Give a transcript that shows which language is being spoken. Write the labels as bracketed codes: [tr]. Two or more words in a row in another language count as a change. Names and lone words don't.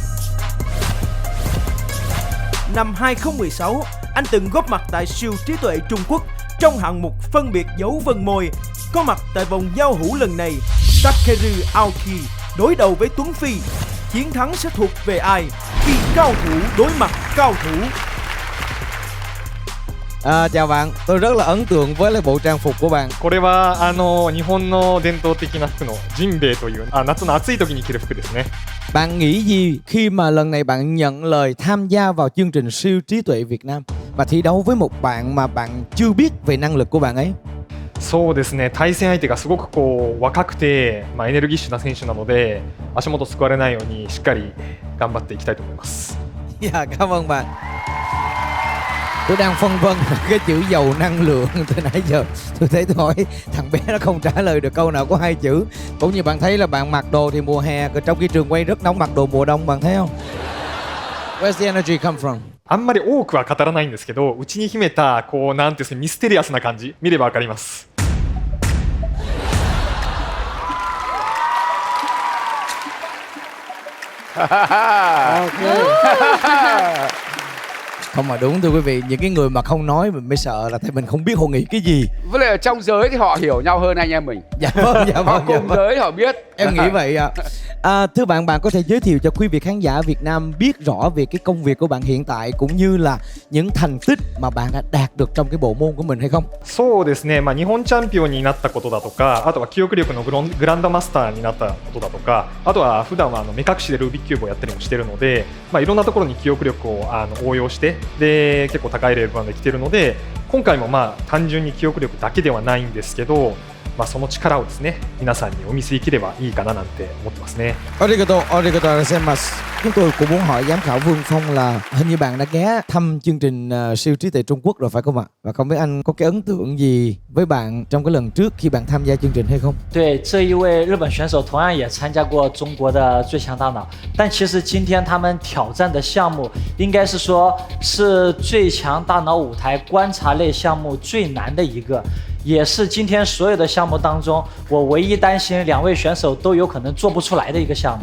[vi] Năm 2016, anh từng góp mặt tại siêu trí tuệ Trung Quốc trong hạng mục phân biệt dấu vân môi. Có mặt tại vòng giao hữu lần này, Takeru Aoki đối đầu với Tuấn Phi. Chiến thắng sẽ thuộc về ai khi cao thủ đối mặt cao thủ? Chào bạn, tôi rất là ấn tượng với lại bộ trang phục của bạn. [ja] これは日本の伝統的な服のジンベエという夏の暑い時に着る服ですね。 [vi] Bạn nghĩ gì khi mà lần này bạn nhận lời tham gia vào chương trình siêu trí tuệ Việt Nam và thi đấu với một bạn mà bạn chưa biết về năng lực của bạn ấy? [ja] そうですね、対戦相手がすごく若くて、エネルギッシュな選手なので足元すくわれないようにしっかり頑張っていきたいと思います。 [vi] Dạ, cảm ơn bạn. Tôi đang phân vân cái chữ giàu năng lượng từ nãy giờ. Tôi thấy tôi hỏi thằng bé nó không trả lời được câu nào có 2 chữ. Cũng như bạn thấy là bạn mặc đồ thì mùa hè, trong khi trường quay rất nóng mặc đồ mùa đông, bạn thấy không? [en] Where's the energy come from? [ja] あんまり多くは語らないんですけど、内に秘めたなんていうんですか、ミステリアスな感じ見ればわかります。 [vi] Không mà đúng thưa quý vị, những cái người mà không nói mình mới sợ là tại mình không biết họ nghĩ cái gì. Với lại ở trong giới thì họ hiểu nhau hơn anh em mình. Dạ vâng, dạ Họ vâng. cùng giới họ biết. Em nghĩ vậy ạ. Thưa bạn, bạn có thể giới thiệu cho quý vị khán giả Việt Nam biết rõ về cái công việc của bạn hiện tại cũng như là những thành tích mà bạn đã đạt được trong cái bộ môn của mình hay không? [ja] そうですね、日本チャンピオンになったことだとか、あとは記憶力のグランドマスターになったことだとか、あとは普段は目隠しでルービックキューブをやったりもしているので、いろんなところに記憶力を応用してで結構高いレベルまで来ているので、今回も単純に記憶力だけではないんですけど、その力をですね、皆さんにお見せできればいいかななんて思ってますね。ありがとうございます. [vi] Chúng tôi cũng muốn hỏi giám khảo Vương Phong là hình như bạn đã ghé thăm chương trình siêu trí tuệ Trung Quốc rồi phải không ạ? Và không biết anh có cái ấn tượng gì với bạn trong cái lần trước khi bạn tham gia chương trình hay không? [zh] 对，这一位日本选手同样也参加过中国的最强大脑，但其实今天他们挑战的项目应该是说是最强大脑舞台观察类项目最难的一个。也是今天所有的项目当中，我唯一担心2位选手都有可能做不出来的一个项目。